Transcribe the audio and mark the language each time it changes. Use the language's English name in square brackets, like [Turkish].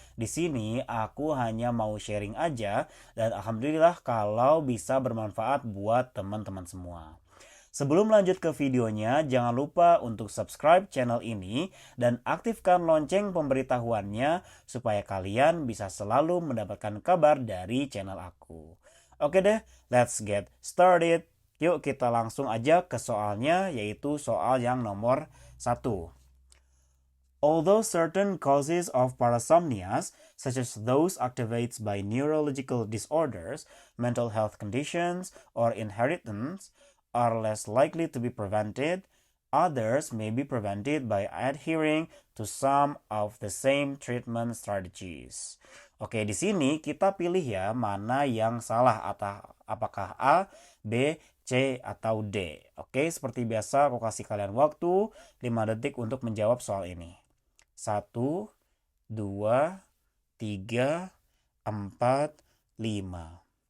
[Indonesian] Di sini aku hanya mau sharing aja dan alhamdulillah kalau bisa bermanfaat buat teman-teman semua. Sebelum lanjut ke videonya, jangan lupa untuk subscribe channel ini dan aktifkan lonceng pemberitahuannya supaya kalian bisa selalu mendapatkan kabar dari channel aku. Oke deh, [English] let's get started. [Indonesian] Yuk kita langsung aja ke soalnya, yaitu soal yang nomor 1. [English] Although certain causes of parasomnias, such as those activated by neurological disorders, mental health conditions, or inheritance, are less likely to be prevented, others may be prevented by adhering to some of the same treatment strategies. [Indonesian] Oke, di sini kita pilih ya mana yang salah, atau apakah A, B, C, atau D. Oke, seperti biasa aku kasih kalian waktu 5 detik untuk menjawab soal ini. 1, 2, 3, 4, 5.